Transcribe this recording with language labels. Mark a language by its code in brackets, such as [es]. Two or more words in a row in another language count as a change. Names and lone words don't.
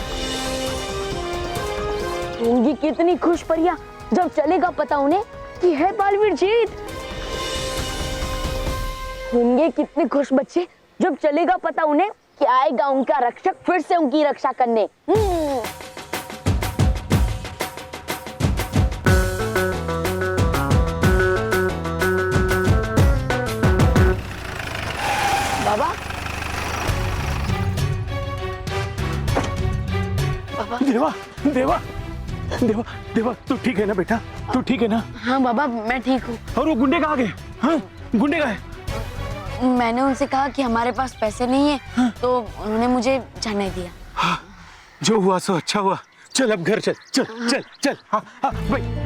[hi] होंगी कितनी खुश परियां जब चलेगा पता उन्हें कि है बालवीर जीत। होंगे कितने खुश बच्चे जब चलेगा पता उन्हें कि आएगा उनका रक्षक फिर से उनकी रक्षा करने। बाबा, देवा, देवा, देवा, देवा, तू ठीक है ना बेटा? तू ठीक है ना? हाँ बाबा, मैं ठीक हूँ। और वो गुंडे कहाँ गए? हाँ, गुंडे कहाँ हैं? मैंने उनसे कहा कि हमारे पास पैसे नहीं है, हाँ? तो उन्होंने मुझे जाने दिया। हाँ, जो हुआ सो अच्छा हुआ। चल अब घर चल, चल चल चल। हाँ हाँ भाई।